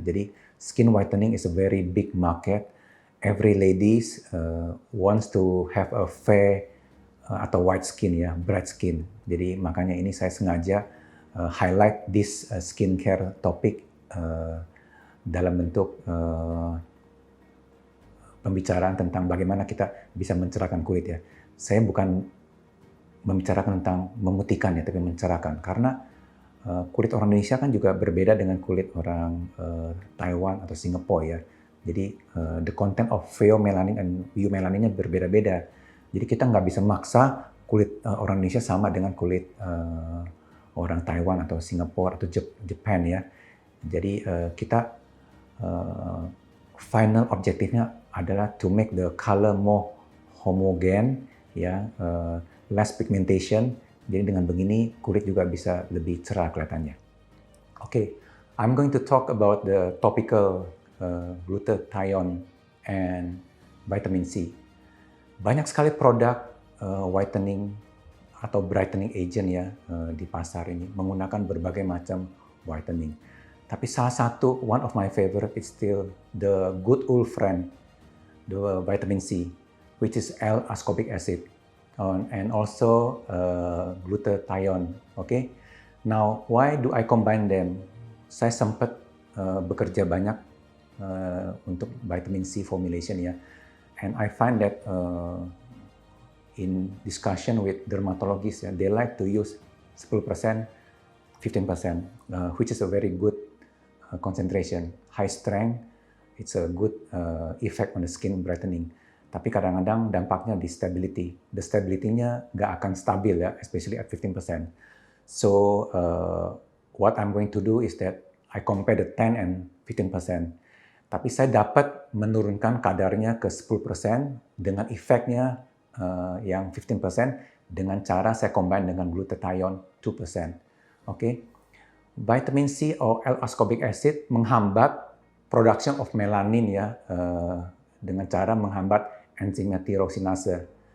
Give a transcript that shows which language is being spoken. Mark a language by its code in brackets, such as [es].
[en] Jadi skin whitening is a very big market. Every ladies wants to have a fair atau white skin ya, bright skin. [id] Jadi makanya ini saya sengaja [en] highlight this skincare topic [id] dalam bentuk pembicaraan tentang bagaimana kita bisa mencerahkan kulit ya. Saya bukan membicarakan tentang memutihkan ya, tapi mencerahkan. Karena kulit orang Indonesia kan juga berbeda dengan kulit orang Taiwan atau Singapura ya. [en] Jadi the content of pheomelanin and eumelaninnya berbeda-beda. [id] Jadi kita nggak bisa maksa kulit orang Indonesia sama dengan kulit orang Taiwan atau Singapura atau Japan ya. Jadi kita final objektifnya adalah [en] to make the color more [id] homogen ya, [en] less pigmentation. [id] Jadi dengan begini kulit juga bisa lebih cerah kelihatannya. [en] Okay, I'm going to talk about the topical glutathione and vitamin C. [id] Banyak sekali produk whitening atau brightening agent ya di pasar ini menggunakan berbagai macam whitening. Tapi salah satu, [en] one of my favorite is still the good old friend, the vitamin C, which is L-ascorbic acid and also glutathione. Okay, now why do I combine them? [id] Saya sempat bekerja banyak untuk [en] vitamin C formulation ya, and I find that in discussion with dermatologists, they like to use 10%, 15%, which is a very good concentration, high strength. It's a good effect on the skin brightening. [id] Tapi kadang-kadang dampaknya di [en] stability. [id] The stability-nya nggak akan stabil ya, [en] especially at 15%. So what I'm going to do is that I compare the 10 and 15%. [id] Tapi saya dapat menurunkan kadarnya ke 10% dengan efeknya yang 15% dengan cara saya combine dengan glutathione 2%. Okay? Vitamin C atau L-ascorbic acid menghambat [en] production of melanin [id] ya, dengan cara menghambat enzimnya tyrosinase.